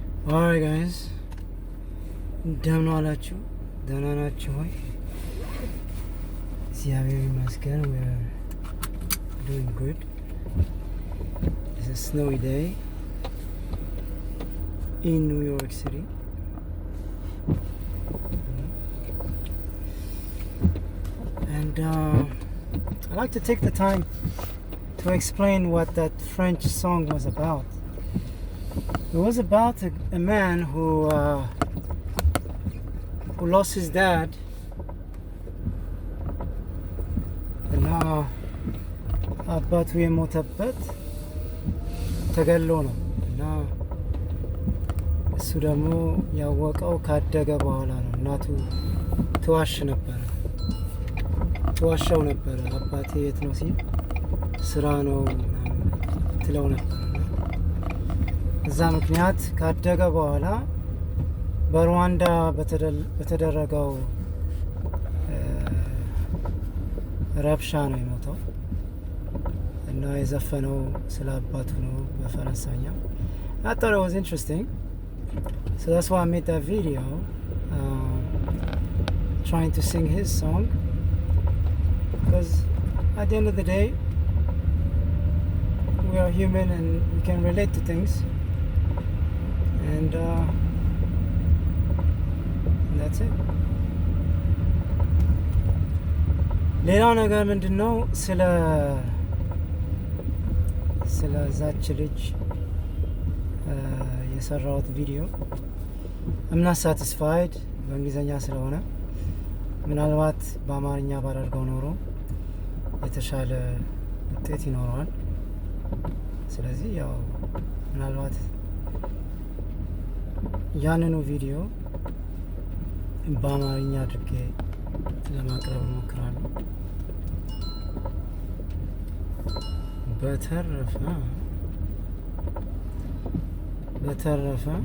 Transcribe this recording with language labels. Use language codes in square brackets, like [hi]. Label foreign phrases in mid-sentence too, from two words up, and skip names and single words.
[en] Alright guys, [am] እንደምን ዋላችሁ? ደህና ናችሁ ሆይ? እግዚአብሔር ይመስገን. [en] We're doing good. It's a snowy day in New York City. And I'd like to take the time to explain what that French song was about. It was about a man who lost his dad, and [am] አባቱ የሞተበት ተገሎ ነው እና እሱ ደግሞ ያወቀው ካደገ በኋላ ነው። እናቱ ትዋሻው ነበረ። አባቴ የት ነው ሲል ስራ ነው ትለው ነበር። እዛ ምክንያት ካደገ በኋላ በሩዋንዳ በተደረገው ረብሻ ነው የሞተው እና የዘፈነው ስለ አባቱ ነው በፈረንሳይኛ። [en] I thought it was interesting, so that's why I made that video, trying to sing his song, because at the end of the day we are human and we can relate to things, and that's it. [am] ሌላው ነገር ምንድነው? ስለ ዛች ልጅ የሰራሁት ቪዲዮ [en] I'm not satisfied [am] በእንግሊዘኛ ስለሆነ ምናልባት በአማርኛ ባደርገው ኖሮ የተሻለ ውጤት ይኖረዋል። ስለዚህ ያው ምናልባት ያንኑ ቪዲዮ በአማርኛ አድርጌ ለማቅረብ እሞክራለሁ። በተረፈ